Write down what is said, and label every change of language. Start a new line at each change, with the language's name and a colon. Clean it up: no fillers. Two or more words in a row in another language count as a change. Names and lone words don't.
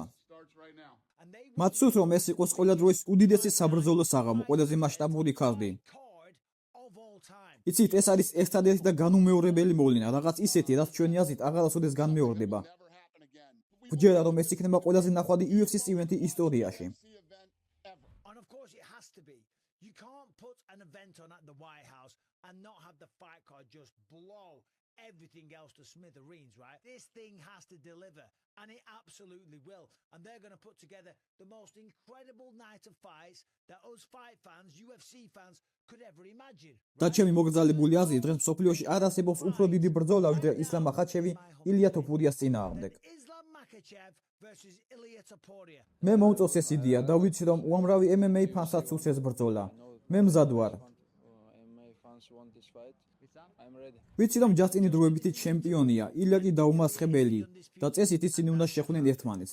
Georgian: მათ სურთ, რომ ეს იყოს ყველა დროის უდიდესი საბრძოლო საღამო, ყველაზე მასშტაბური ქარდი. იცით, ეს არის ერთადერთი და განუმეორებელი მოვლენა, რაღაც ისეთი, რაც ჩვენი აზრით აღარასოდეს განმეორდება. ვჯერა, რომ ეს იქნება ყველაზე ნახვადი UFC-ის ივენთი ისტორიაში.
English: You can't put an event on at the White House and not have the fight card just blow everything else to smithereens, right? This thing has to deliver, and it absolutely will. And they're going to put together the most incredible night of fights that us fight fans, UFC fans, could ever imagine.
Georgian: და ჩემი მოგრძალებული აზრით, დღეს მსოფლიოში არ არსებობს უფრო დიდი ბრძოლა, ვიდრე ისლამ მახაჩევი ილია თოფურიას წინააღმდეგ. მე მომწონს ეს იდეა და ვიცი, რომ უამრავი MMA ფანსაც სურს ეს ბრძოლა. მე მზად ვარ. ვიცი, რომ ჯასტინი დროებითი ჩემპიონია, ილია კი დაუმასხებელი და წესით ისინი უნდა შეხვდნენ ერთმანეთს.